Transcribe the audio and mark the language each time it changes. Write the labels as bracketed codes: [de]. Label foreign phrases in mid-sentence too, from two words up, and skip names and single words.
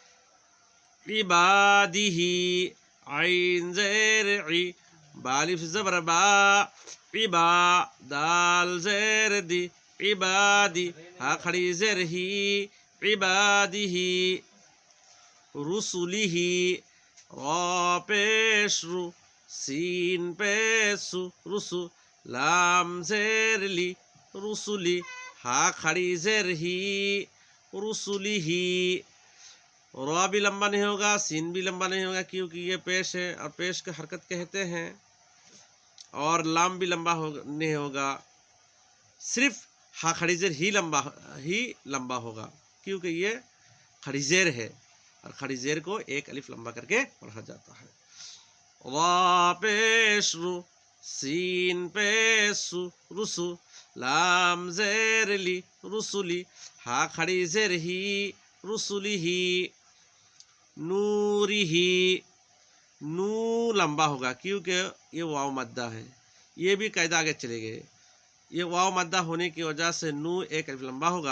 [ur] عبادی ہی عین زیر عی. بالف زبر با. عبا. دال زیر دی. عبادی. ہا کھڑی زیر ہی. عبادی ہی. رسولی ہی. را پیش رو. سین پیش سو. رسو. لام زیر لی. رسولی. ہا کھڑی زیر ہی. رسولی ہی. را بھی لمبا نہیں ہوگا، سین بھی لمبا نہیں ہوگا کیونکہ یہ پیش ہے اور پیش کو حرکت کہتے ہیں. اور لام بھی لمبا نہیں ہوگا، صرف ہا کھڑی زیر ہی لمبا ہوگا کیونکہ یہ کھڑی زیر ہے اور کھڑی زیر کو ایک الف لمبا کر کے پڑھا جاتا ہے. را پیش رو. سین پیش سو. رسو. لام زیر لی. رسولی. ہا کھڑی زیر ہی. رسولی ہی. نوری ہی. نو لمبا ہوگا کیونکہ یہ واو مدہ ہے. یہ بھی قاعدہ آگے چلے گئے. یہ واو مدہ ہونے کی وجہ سے نو ایک الف لمبا ہوگا.